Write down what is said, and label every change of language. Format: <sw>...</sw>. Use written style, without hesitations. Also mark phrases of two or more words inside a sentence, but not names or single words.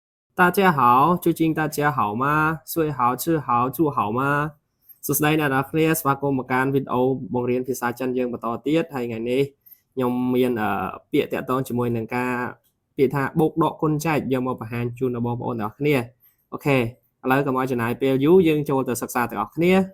<zh>大家好，最近大家好吗？睡好吃好住好吗</zh> <km>សួស្តីអ្នកនរគ្នាស្វាគមន៍មកកាន់វីដេអូបង្រៀនភាសាចិនយើងបន្តទៀតហើយថ្ងៃនេះខ្ញុំមានពាក្យតាក់ទងជាមួយនឹងការពាក្យថាបូកដកគុណចែកយកមកបង្ហាញជូនដល់បងប្អូនទាំងអស់គ្នាអូខេឥឡូវកុំឲ្យចំណាយពេលយូរយើងចូលទៅសិក្សាទាំងអស់គ្នា</km>